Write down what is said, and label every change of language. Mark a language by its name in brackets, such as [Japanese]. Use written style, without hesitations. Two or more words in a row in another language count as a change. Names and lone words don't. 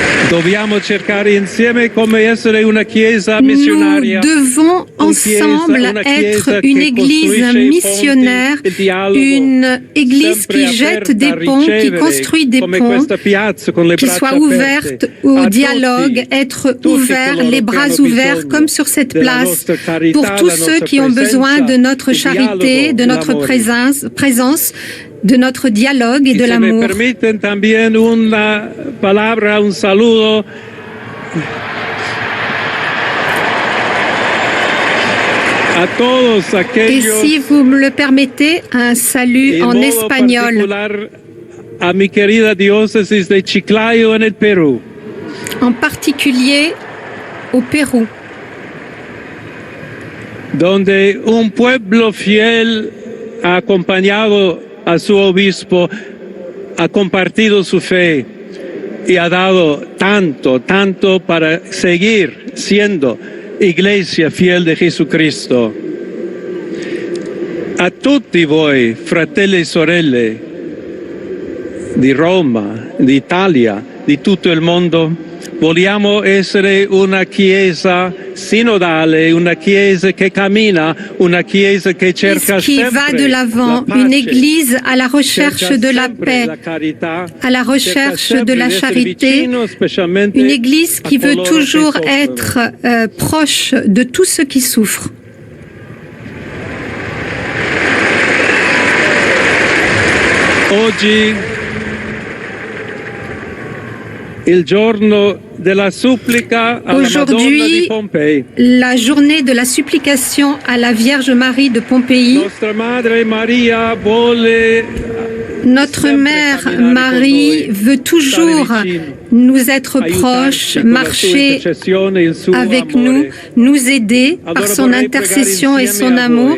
[Italian] Dobbiamo cercare insieme come essere una chiesa [French] Nous [Italian] missionaria. [French] devons ensemble être une église missionnaire, une église qui jette des ponts, qui construit des ponts, qui soit ouverte au dialogue, être ouvert, les bras ouverts, comme sur cette place, pour tous ceux qui ont besoin de notre charité, de notre présence, de notre dialogue et de l'amour. [Spanish] Permiten también una palabra, un saludo a todos [French] Et [Spanish] aquellos, [French] si vous me le permettez, un salut en [Spanish] modo [French] espagnol. [Spanish] particular a mi querida diócesis de Chiclayo en el Perú, [French] En particulier au Pérou, [Spanish] donde un pueblo fiel ha acompañado a su obispo, ha compartido su fe y ha dado tanto para seguir siendo iglesia fiel de Jesucristo. [Italian] A tutti voi, fratelli e sorelle di Roma, d'Italia, di tutto il mondo, vogliamo essere una chiesa sinodale, una chiesa che cammina, una chiesa che cerca [French] qui va [Italian] sempre [French] de l'avant, [Italian] la [French] une [Italian] pace, [French] église à la recherche [Italian] cerca [French] de la [Italian] sempre [French] paix, [Italian] la carità, [French] à la [Italian] cerca [French] recherche [Italian] sempre [French] de la [Italian] di essere [French] charité, [Italian] vicino, specialmente [French] une église qui [Italian] a [French] veut [Italian] coloro [French] toujours [Italian] che [French] être [Italian] soffrono. [French] proche de tous ceux qui souffrent. [Italian] Oggi il giorno della supplica alla Madonna di Pompei. [French] La journée de la supplication à la Vierge Marie de Pompéi. [Italian] Nostra Madre Maria vuole [French] Notre Mère Marie veut toujours nous être proches, marcher avec nous, nous aider par son intercession et son amour.